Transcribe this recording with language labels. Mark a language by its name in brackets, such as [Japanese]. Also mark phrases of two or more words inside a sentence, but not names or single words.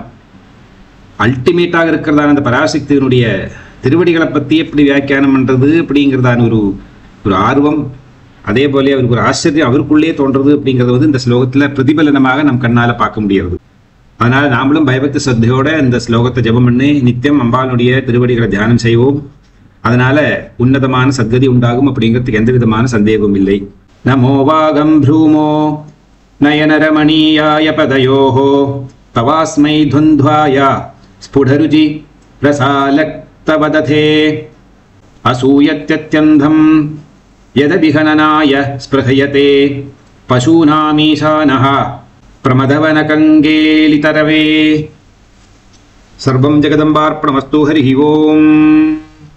[Tamil] அல்டிமேட்டாக இருக்கிறதான அந்த பராசக்தியினுடைய திருவடிகளை பற்றி எப்படி வியாக்கியானம் பண்ணுறது அப்படிங்கிறதான ஒரு ஆர்வம், அதே போல அவருக்கு ஒரு ஆச்சரியம் அவருக்குள்ளே தோன்றது அப்படிங்கிறது இந்த ஸ்லோகத்தில் பிரதிபலனமாக நம் கண்ணால் பார்க்க முடியாது. அதனால நாமளும் பயபக்தி சத்தையோட இந்த ஸ்லோகத்தை ஜெபம் பண்ணி நித்தியம் அம்பாளுடைய திருவடிகளை தியானம் செய்வோம். அதனால உன்னதமான சத்கதி உண்டாகும் அப்படிங்கிறதுக்கு எந்த விதமான சந்தேகமும் இல்லை. [Sanskrit] नमो वाकं ब्रूमो नयनरमणीयाय पदयोः तवास्मै धुन्ध्वाय स्फुटरुचि रसालक्तवदथे असूयत्यत्यन्धं यदभिहननाय स्पृहयते पशूनामीशानः प्रमदवनकङ्गेलितरवे सर्वं जगदम्बार्पणमस्तु हरिः ओम्।